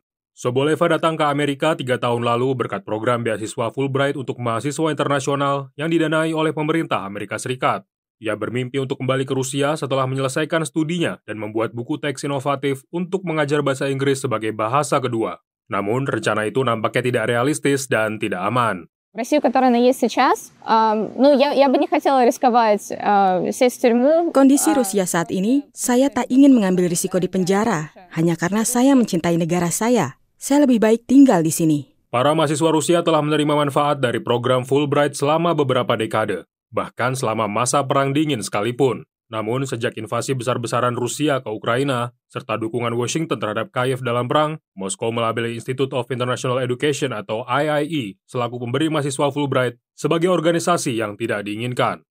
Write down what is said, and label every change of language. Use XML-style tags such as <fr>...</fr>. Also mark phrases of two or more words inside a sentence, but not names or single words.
<id>Soboleva datang ke Amerika 3 tahun lalu berkat program beasiswa Fulbright untuk mahasiswa internasional yang didanai oleh pemerintah Amerika Serikat. Ia bermimpi untuk kembali ke Rusia setelah menyelesaikan studinya dan membuat buku teks inovatif untuk mengajar bahasa Inggris sebagai bahasa kedua. Namun, rencana itu nampaknya tidak realistis dan tidak aman.</id> <ru>Россию, которая она есть сейчас, я бы не хотела рисковать, сесть в тюрьму.</ru> <id>Kondisi Rusia saat ini, saya tak ingin mengambil risiko di penjara, hanya karena saya mencintai negara saya. Saya lebih baik tinggal di sini. Para mahasiswa Rusia telah menerima manfaat dari program Fulbright selama beberapa dekade, bahkan selama masa Perang Dingin sekalipun. Namun, sejak invasi besar-besaran Rusia ke Ukraina, serta dukungan Washington terhadap Kiev dalam perang, Moskow melabeli Institute of International Education atau IIE selaku pemberi mahasiswa Fulbright sebagai organisasi yang tidak diinginkan.</id>